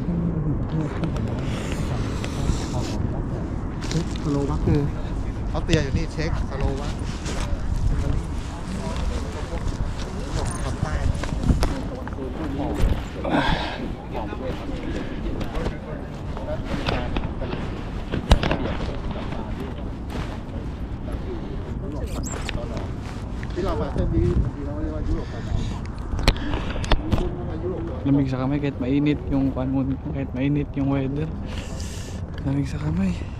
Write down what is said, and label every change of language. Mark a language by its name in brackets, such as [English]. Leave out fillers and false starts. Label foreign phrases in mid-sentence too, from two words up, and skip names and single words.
[Thai] สโลวักคือออสเตรียอยู่นี่เช็กสโลวักตอนใต้ที่เรามาเส้นนี้ที่เราเรียกว่ายุโรปตะวันออก [Filipino] Lamig sa kamay kahit mainit yung kahit mainit yung weather. Lamig sa kamay.